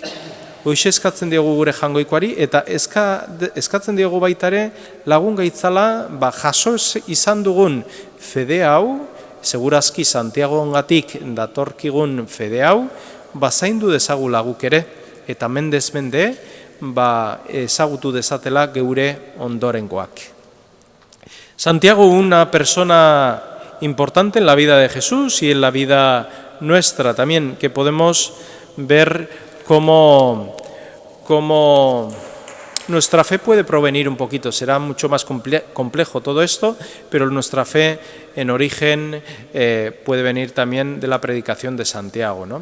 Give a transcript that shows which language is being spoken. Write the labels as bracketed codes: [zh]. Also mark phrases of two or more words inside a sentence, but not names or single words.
[eu] Hoxe eskatzen diogu gure Jangoikoari, eta eskatzen diogu baitare lagun gaitzala jaso izan dugun fede hau, segurazki Santiago ongatik datorkigun fede hau, zaindu dezagula guk ere, eta mendez mende ezagutu dezatela geure ondorengoak. [es] Santiago, una persona importante en la vida de Jesús y en la vida nuestra también, que podemos ver cómo nuestra fe puede provenir un poquito. Será mucho más complejo todo esto, pero nuestra fe en origen puede venir también de la predicación de Santiago, ¿no?